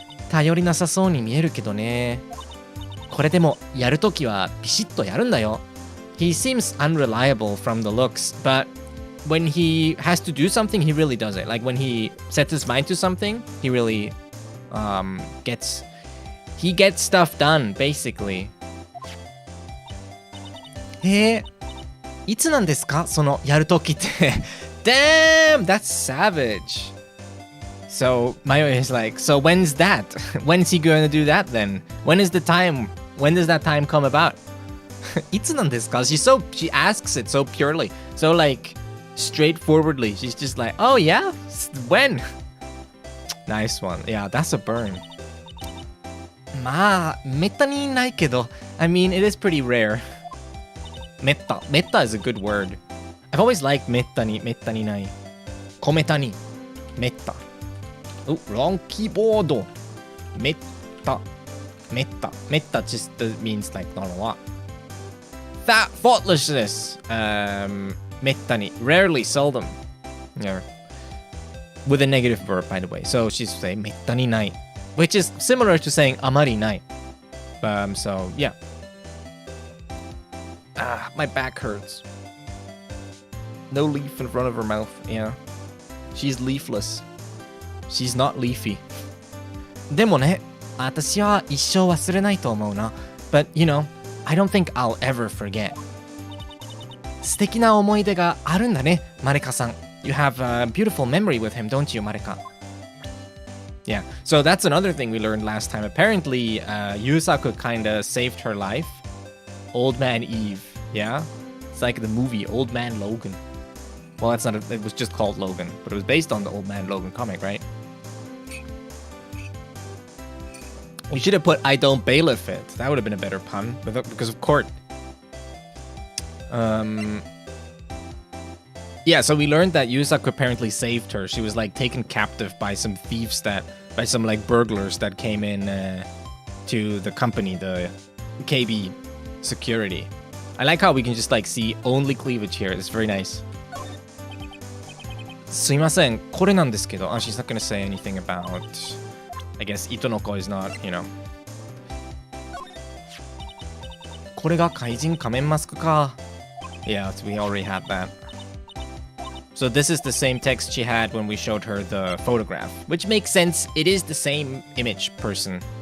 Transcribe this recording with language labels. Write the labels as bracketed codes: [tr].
[ja] 頼りなさそうに見えるけどね。これでもやるときはビシッとやるんだよ。 [en] He seems unreliable from the looks, but when he has to do something, he really does it. Like when he sets his mind to something, he really gets stuff done, basically. [ja] いつなんですかそのやるときって。 [en] Damn, that's savage. So Mayo is like, so when's that? When's he gonna do that then? When is the time? When does that time come about? [ja] いつなんですか? [en] She asks it so purely, so like straightforwardly. She's just like, oh yeah, when? Nice one. Yeah, that's a burn. [ja] まあめったにないけど. [en] I mean, it is pretty rare. Metta is a good word. I've always liked metta ni nai. Kometa ni. Metta. Oh, wrong keyboard. Metta. Metta just means like not a lot. Thoughtlessness. Metta ni. Rarely, seldom. Yeah. With a negative verb, by the way. So she's saying metta ni nai. Which is similar to saying amari nai. So yeah. My back hurts. No leaf in front of her mouth. Yeah. She's leafless. She's not leafy. [ja] でもね、私は一生忘れないと思うな。 [en] But, you know, I don't think I'll ever forget. [ja] 素敵な思い出があるんだね、マレカさん。 [en] You have a beautiful memory with him, don't you, Mareka? Yeah, so that's another thing we learned last time. Apparently, Yusaku kinda saved her life. Old Man Eve, yeah? It's like the movie Old Man Logan. Well, it was just called Logan, but it was based on the Old Man Logan comic, right? We should have put I don't bailiff it. That would have been a better pun, because of court. Yeah, so we learned that Yusaku apparently saved her. She was like taken captive by some thieves by some like burglars that came in to the company, the KB security. I like how we can just like see only cleavage here. It's very nice. [ja] すいません、これなんですけど。 [en] She's not gonna say anything about. I guess Itonoko is not, you know. [ja] これが怪人仮面マスクか。 [en] Yeah, we already had that. So this is the same text she had when we showed her the photograph, which makes sense. It is the same image person.